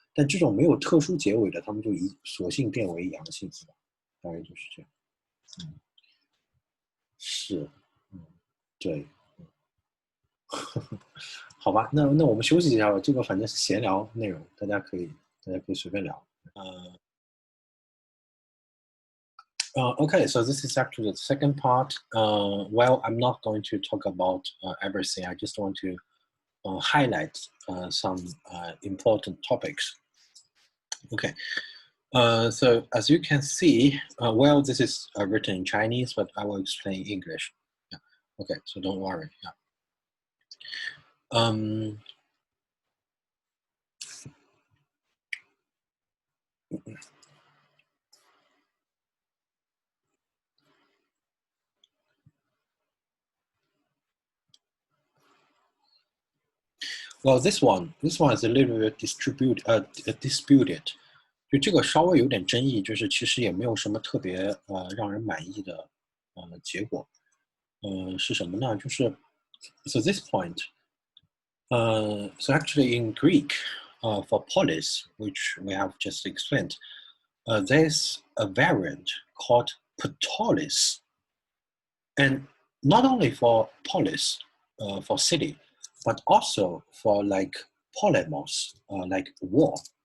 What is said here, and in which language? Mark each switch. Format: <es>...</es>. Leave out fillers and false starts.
<zh>但这种没有特殊结尾的，他们就索性变为阳性，对吧？大概就是这样。是，对，好吧，那我们休息一下吧。这个反正是闲聊内容，大家可以随便聊。</zh> <en>Okay, so this is actually the second part. Well, I'm not going to talk about everything. I just want to highlight some important topics. Okay, so as you can see, well, this is written in Chinese, but I will explain English. Yeah. Okay, so don't worry. Yeah. Well, this one is a little bit disputed.</en> <zh>就这个稍微有点争议，就是其实也没有什么特别让人满意的结果。是什么呢？就是</zh> <en>so this point, so actually in Greek, for polis, which we have just explained, there's a variant called polis, and not only for polis, for city, but also for like polemos, like war.</en>